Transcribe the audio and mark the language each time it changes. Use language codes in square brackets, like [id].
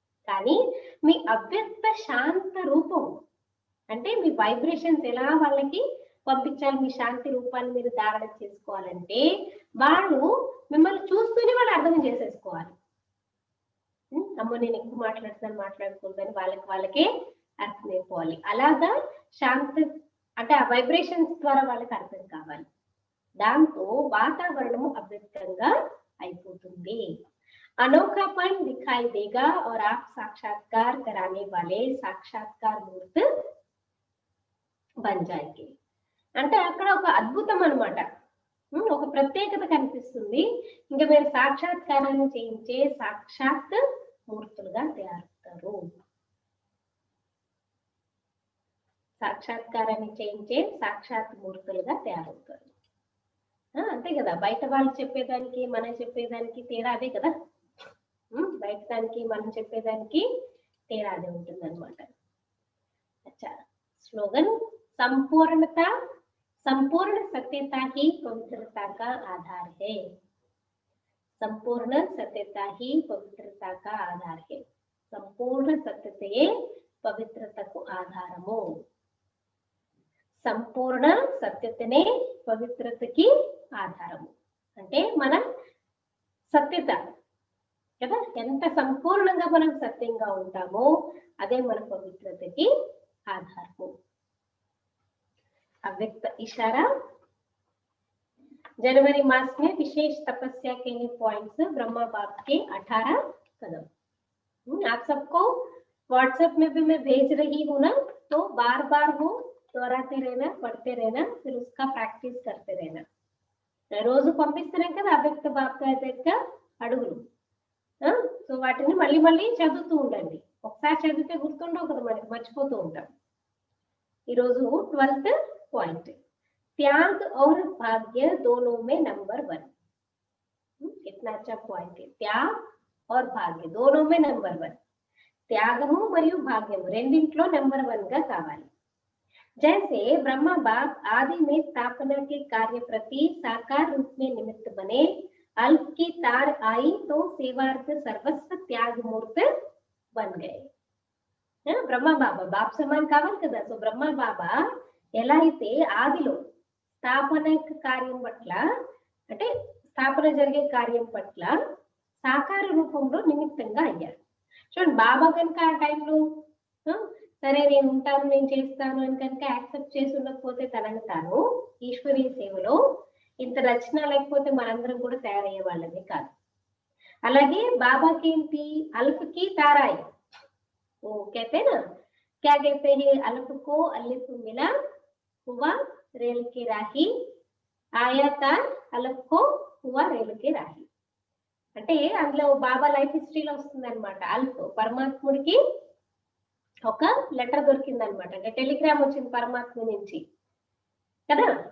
[te] కానీ మీ అవ్యక్త శాంత రూపం అంటే మీ వైబ్రేషన్స్ ఎలా వాళ్ళకి పంపించాలి, మీ శాంతి రూపాన్ని మీరు ధారణ చేసుకోవాలంటే వాళ్ళు మిమ్మల్ని చూస్తూనే వాళ్ళు అర్థం చేసేసుకోవాలి. అమ్మో నేను ఎక్కువ మాట్లాడకూడదని వాళ్ళకే అర్థమైపోవాలి. అలాగా శాంతి అంటే ఆ వైబ్రేషన్స్ ద్వారా వాళ్ళకి అర్థం కావాలి. దాంతో వాతావరణము అవ్యక్తంగా అయిపోతుంది. [hi] अनोखापन दिखाई देगा और आप साक्षात्कार कराने वाले साक्षात्कार मूर्त बन जाएंगे. [te] అంటే అక్కడ ఒక అద్భుతం అన్నమాట, ఒక ప్రత్యేకత కనిపిస్తుంది. ఇంకా మీరు సాక్షాత్కారాన్ని చేయించే సాక్షాత్ మూర్తులుగా తయారవుతారు. సాక్షాత్కారాన్ని చేయించే సాక్షాత్ మూర్తులుగా తయారవుతారు. అంతే కదా, బయట వాళ్ళు చెప్పేదానికి మనం చెప్పేదానికి తేడా అదే కదా, బయట దానికి మనం చెప్పేదానికి తేడా అదే ఉంటుంది అనమాట. అచ్చా, స్లోగన్ [hi] संपूर्णता संपूर्ण सत्यता ही पवित्रता का आधार है. संपूर्ण सत्यता ही पवित्रता का आधार है. [te] संपूर्ण सत्यते पवित्रतకు ఆధారము. సంపూర్ణ సత్యతనే పవిత్రతకి ఆధారము. అంటే మన సత్యత కదా, ఎంత సంపూర్ణంగా మనం సత్యంగా ఉంటామో అదే మన పవిత్రతకి ఆధారము. [hi] अव्यक्त इशारा, जनवरी मास में विशेष तपस्या के लिए पॉइंट्स ब्रह्मा बाप के 18 कदम आप सबको व्हाट्सएप में भी मैं भेज रही हूँ ना, तो बार बार वो दोहराते रहना, पढ़ते रहना, फिर उसका प्रैक्टिस करते रहना. [te] రోజు పంపిస్తున్నాం కదా అవ్యక్త బాప్ యొక్క అడుగులు, సో వాటిని మళ్ళీ మళ్ళీ చదువుతూ ఉండండి. ఒకసారి చదివితే గుర్తుండవు కదా, మనకి మర్చిపోతూ ఉంటాం. [hi] ఈరోజు 12th पॉइंट, त्याग और भाग्य दोनों में नंबर 1. कितना अच्छा पॉइंट है, त्याग और भाग्य दोनों में नंबर 1. [te] त्यागము మరియు భాగ్యము రెండింట్లో నెంబర్ 1 గా కావాలి. [hi] जैसे ब्रह्मा बाप आदि में स्थापना के कार्य प्रति साकार रूप में निमित्त बने, अल्प की तार आई तो सेवार्थ सर्वस्व त्याग मूर्त बन गए. [te] ब्रह्मा बाबा बाप समान కావాలి కదా. సో బ్రహ్మ బాబా ఎలా అయితే ఆదిలో స్థాపన కార్యం పట్ల, అంటే స్థాపన జరిగే కార్యం పట్ల సాకార రూపంలో నిమిత్తంగా అయ్యారు. చూడండి, బాబా కనుక ఆ టైంలో సరే నేను ఉంటాను, నేను చేస్తాను అని కనుక యాక్సెప్ట్ చేసి ఉండకపోతే తనని తాను ఈశ్వరీయ సేవలో ఇంత రచన లేకపోతే మనందరం కూడా తయారయ్యే వాళ్ళమే కాదు. అలాగే బాబాకి ఏంటి, అల్ఫ్కి తారాయి [hi] वो कहते हैं ना, क्या कहते हैं, अलिफ को अलिफ मिला, हुआ रेल के राही, आया तार అలఫ్ को हुआ रेल के राही. [te] అంటే అందులో బాబా లైఫ్ హిస్టరీలో వస్తుంది అనమాట. అల్ఫ్ పరమాత్ముడికి ఒక లెటర్ దొరికింది అనమాట, అంటే టెలిగ్రామ్ వచ్చింది పరమాత్మ నుంచి కదా.